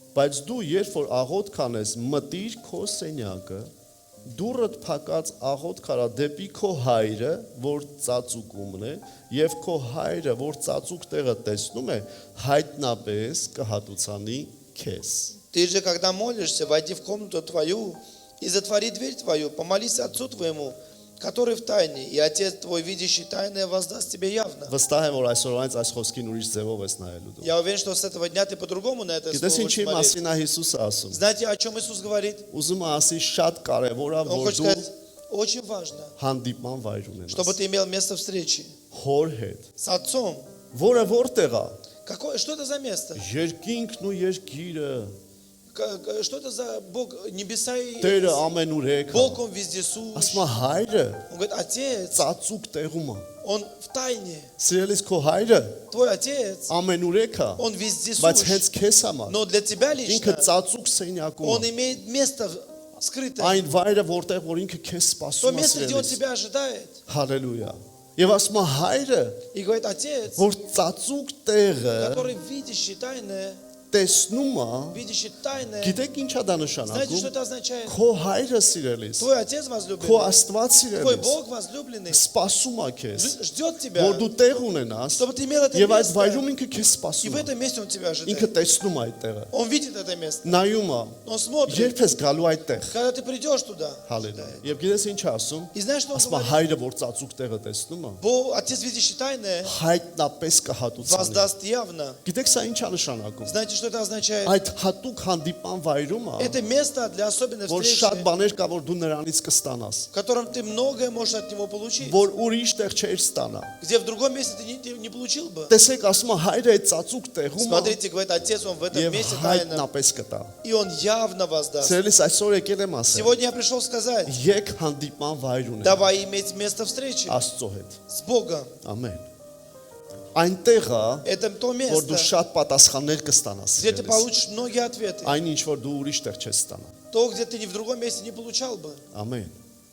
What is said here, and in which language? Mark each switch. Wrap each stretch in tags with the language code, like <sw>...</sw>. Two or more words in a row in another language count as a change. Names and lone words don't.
<hy>Բայց դու երբ որ աղոթ կանես, մտիր քո սենյակը, դուրդ փակած աղոթ կարա դեպի քո հայրը, որ ծածուկումն է, եւ քո հայրը, որ ծածուկ տեղը տեսնում է, հայտնապես կհատուցանի քեզ։</hy> <ru>Ты же, когда молишься, войди в комнату твою и затвори дверь твою, помолись Отцу твоему, который в тайне, и Отец твой, видящий тайное, воздаст тебе явно.</ru> <hy>Վստահ եմ, որ այսօրվանից այս խոսքին ուրիշ ձևով ես նայելու դու։</hy> <ru>Я уверен, что с этого дня ты по-другому на это</ru> <hy>Գիտես</hy> <ru>слово</ru> <hy>ինչի</hy> <ru>будешь смотреть.</ru> <hy>մասին է Հիսուսը ասում։</hy> <ru>Знаете, о чем Иисус говорит?</ru> <hy>Ուզում եմ ասի շատ կարևոր է,</hy> <ru>Он</ru> <hy>որ</hy> <ru>хочет</ru> <hy>դու</hy> <ru>сказать, очень важно,</ru> <hy>հանդիպման վայր</hy> <ru>чтобы</ru> <hy>ունենաս։</hy> <ru>ты имел место встречи</ru> <hy>Հոր հետ։</hy> <ru>с Отцом.</ru> <hy>Որը որտեղ է։</hy> <ru>Что это за место?</ru> <hy>Երկինքն ու երկիրը,</hy> <ru>Что это за Бог? Небеса и</ru> <hy>Տերը ամենուրեք։</hy> <ru>Бог, Он вездесущ.</ru> <hy>Ասում է հայրը</hy> <ru>Он говорит, Отец,</ru> <hy>ծածուկ տեղում է։</hy> <ru>Он в тайне.</ru> <hy>Սիրելիս քո հայրը</hy> <ru>Твой Отец,</ru> <hy>ամենուրեք է,</hy> <ru>Он</ru> <hy>բայց</hy> <ru>вездесущ.</ru> <hy>հենց քեզ համար</hy> <ru>Но для тебя</ru> <hy>ինքը</hy> <ru>лично</ru> <hy>ծածուկ սենյակում</hy> <ru>Он</ru> <hy>է։</hy> <ru>имеет место скрытое.</ru> <hy>Այն вայրը, որտեղ որ ինքը քեզ</hy> <ru>То</ru> <hy>սպասում է</hy> <ru>место, где Он</ru> <hy>սիրելիս։</hy> <ru>тебя ожидает.</ru> <hy>Հալելույա։ Եվ ասում է հայրը,</hy> <ru>И говорит, Отец,</ru> <hy>որ ծածուկ տեղը</hy> <ru>который видящий тайное,</ru> <hy>տեսնում է,</hy> <ru>видящий тайное.</ru> <hy>գիտեք ինչա դա</hy> <ru>Знаете, что</ru> <hy>նշանակում։</hy> <ru>это означает?</ru> <hy>Քո հայրը սիրելիս,</hy> <ru>Твой Отец</ru> <hy>քո</hy> <ru>возлюбленный,</ru> <hy>Աստված</hy> <ru>Твой</ru> <hy>սիրելիս,</hy> <ru>Бог возлюбленный</ru> <hy>սպասում է քեզ,</hy> <ru>ждет тебя,</ru> <hy>որ դու տեղ ունենաս,</hy> <ru>чтобы ты имел это</ru> <hy>եւ այդ</hy> <ru>место.</ru> <hy>վայրում ինքը քեզ</hy> <ru>И в</ru> <hy>սպասում է։</hy> <ru>этом месте Он тебя</ru> <hy>Ինքը</hy> <ru>ожидает.</ru> <hy>տեսնում է այդ տեղը։</hy> <ru>Он видит это место.</ru> <hy>Նայում է,</hy> <ru>Он смотрит.</ru> <hy>երբ ես գալու այդտեղ։</hy> <ru>Когда ты придешь туда,</ru> <hy>Հալելույա։ Եվ գիտես ինչ է ասում։</hy> <ru>и знаешь, что Он</ru> <hy>Ասում է</hy> <ru>говорит?</ru> <hy>հայրը, որ ծածուկ տեղը տեսնում է,</hy> <ru>Отец, видящий тайное,</ru> <hy>հայտնապես կհատուցանի։</hy> <ru>воздаст явно.</ru> <hy>Գիտեք սա ինչ է нշանակում։</hy> <ru>Знаете, что это означает?</ru> <hy>Այդ հատուկ հանդիպան վայրում է,</hy> <ru>Это место для особенной</ru> <hy>որ շատ</hy> <ru>встречи,</ru> <hy>բաներ կա, որ դու նրանից կստանաս,</hy> <ru>в котором ты многое можешь от Него получить,</ru> <hy>որ ուրիշ տեղ չեր стանա։</hy> <ru>где в другом месте ты не получил бы.</ru> <hy>Տեսեք, ասում է հայրը այդ ծածուկ տեղում է</hy> <ru>Смотрите, говорит Отец, Он в этом</ru> <hy>եւ</hy> <ru>месте тайно,</ru> <hy>հայտնապես կտա։</hy> <ru>и Он явно воздаст.</ru> <hy>Սերելիս այսօր եկել եմ ասել,</hy> <ru>Сегодня я пришел сказать,</ru> <hy>եկ հանդիպման վայր ունենա</hy> <ru>давай иметь место встречи</ru> <hy>Աստծո հետ։</hy> <ru>с Богом.</ru> <hy>Ամեն։ Այնտեղ է,</hy> <ru>Это то</ru> <hy>որ դու</hy> <ru>место,</ru> <hy>շատ պատասխաններ կստանաս։</hy> <ru>где ты</ru> <hy>սիրելիս։</hy> <ru>получишь многие ответы.</ru> <hy>Այն ինչ որ դու ուրիշ տեղ չես ստանա։</hy> <ru>То, где ты ни в другом месте не получал бы.</ru> <hy>Ամեն։</hy>